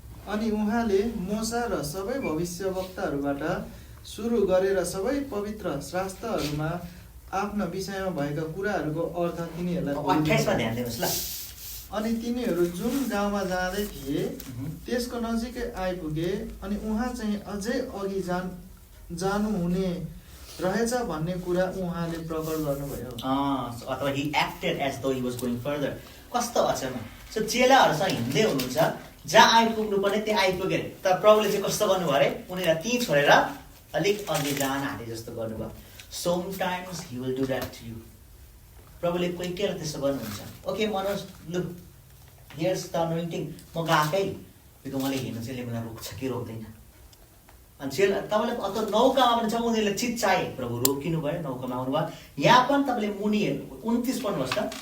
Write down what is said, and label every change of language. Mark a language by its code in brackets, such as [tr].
[ne] अनि उहाँले मोसा र सबै भविष्यवक्ताहरूबाट सुरु गरेर सबै पवित्र शास्त्रहरूमा आफ्ना विषयमा भएका कुराहरूको अर्थ तिनीहरूलाई 28 मा ध्यान दिनुहोस् ल। अनि तिनीहरू जुन गाउँमा जाँदै थिए त्यसको नजिकै आइपुगे। अनि उहाँ चाहिँ अझै अघि जानुहुने रहेछ भन्ने कुरा उहाँले प्रकट गर्नुभयो। [en] अथवा he acted as though he was going further। [ne] कस्तो अचम्म। सो चेलाहरूसँग हिँड्दै हुनुहुन्छ, जहाँ आइपुग्नु पर्ने त्यहाँ आइपुगे। तर प्रभुले चाहिँ कस्तो गर्नुभयो अरे? उनीहरूलाई त्यहीँ छोडेर अलिक अघि जान आँटे जस्तो गर्नुभयो। [en] Sometimes he will do that to you। [ne] प्रभुले कोही के त्यसो गर्नुहुन्छ। ओके मनोज, लु हियर्स द अनोइन्टिङ, म गएकै बिकज मलाई हिँड्नु चाहिँ मलाई रोक्छ कि रोक्दैन। अनि जेल तपाईँले अथवा नौकामा पनि जब उनीहरूले चिच्चाए प्रभु रोकिनु भयो, नौकामा आउनुभयो। यहाँ पनि तपाईँले मुनि 29 पढ्नुहोस् त।